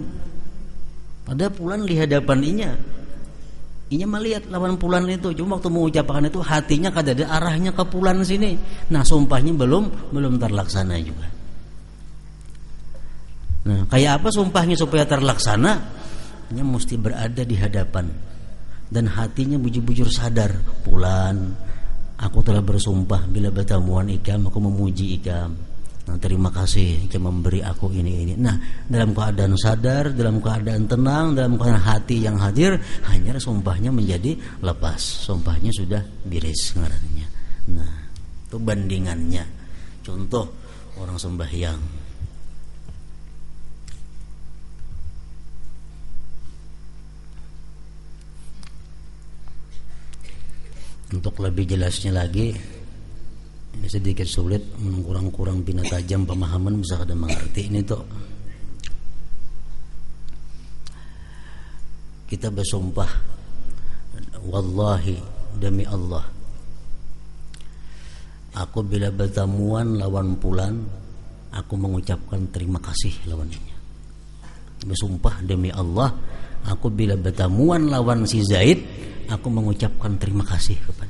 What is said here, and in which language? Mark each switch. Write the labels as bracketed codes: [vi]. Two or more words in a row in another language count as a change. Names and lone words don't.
[bjn] Pada Fulan di hadapan inya melihat lawan Fulan itu, cuma waktu mengucapkan itu hatinya kada ada arahnya ke Fulan sini. [id] Nah, sumpahnya belum terlaksana juga. Nah, kayak apa sumpahnya supaya terlaksana? [bjn] Nya mesti berada di hadapan dan hatinya bujur-bujur sadar, Fulan, aku telah bersumpah bila bertemuan ikam aku memuji ikam. Nah, terima kasih ikam memberi aku ini. [id] Nah, dalam keadaan sadar, dalam keadaan tenang, dalam keadaan hati yang hadir, hanya sumpahnya menjadi lepas. [bjn] Sumpahnya sudah biris ngarannya. [id] Nah, itu bandingannya. [bjn] Contoh orang sembahyang. Untuk lebih jelasnya lagi, ini sedikit sulit, kurang bina tajam pemahaman, bisa kada mengerti ini tuh. [id] Kita bersumpah, wallahi, [bjn] demi Allah, aku bila bertemuan lawan Fulan, aku mengucapkan terima kasih lawannya. Bersumpah demi Allah, aku bila bertemuan lawan si Zaid, aku mengucapkan terima kasih kepada.